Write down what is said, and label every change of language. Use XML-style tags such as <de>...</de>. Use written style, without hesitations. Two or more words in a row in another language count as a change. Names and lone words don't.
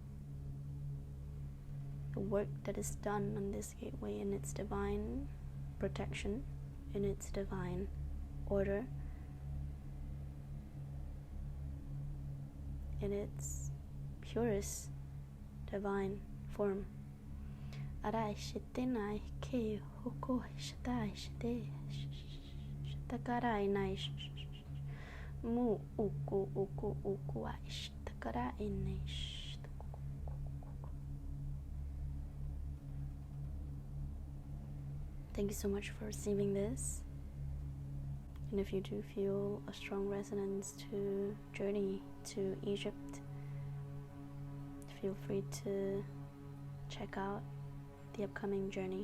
<en>The work that is done on this gateway in its divine protection, in its divine order, in its purest divine form. Arai shitenai ke hoko shitai shite shitakarai nai mu uku uku uku ai shitakarai nai. Thank you so much for receiving this. And if you do feel a strong resonance to journey to Egypt feel free to check out the upcoming journey.</en>